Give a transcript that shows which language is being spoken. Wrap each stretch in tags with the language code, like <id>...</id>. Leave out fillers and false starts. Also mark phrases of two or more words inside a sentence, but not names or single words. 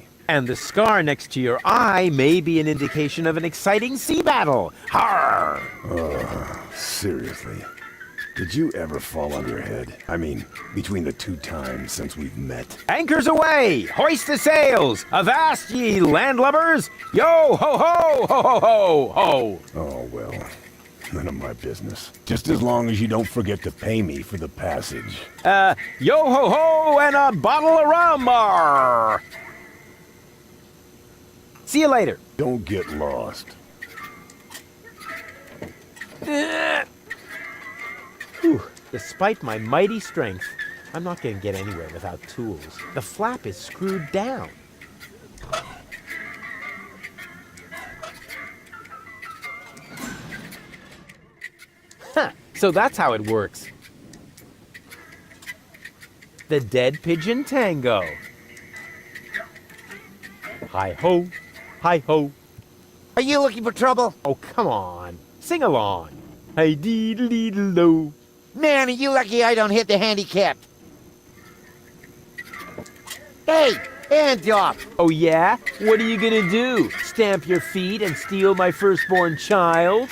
<en>And the scar next to your eye may be an indication of an exciting sea battle. Har! Seriously. Did you ever fall on your head? I mean, between the 2 times since we've met. Anchors away! Hoist the sails! Avast ye landlubbers! Yo ho ho ho ho ho ho! Oh, well. None of my business. Just as long as you don't forget to pay me for the passage. Yo ho ho and a bottle of rum! Arr! See you later. Don't get lost. Whew. Despite my mighty strength, I'm not going to get anywhere without tools. The flap is screwed down. Huh, so that's how it works. The dead pigeon tango. Hi-ho, hi-ho. Are you looking for trouble? Oh, come on. Sing along. Hi-dee-dee-dee-lo. Man, are you lucky I don't hit the handicap. Hey, hands off. Oh, yeah? What are you gonna do? Stamp your feet and steal my firstborn child?</en>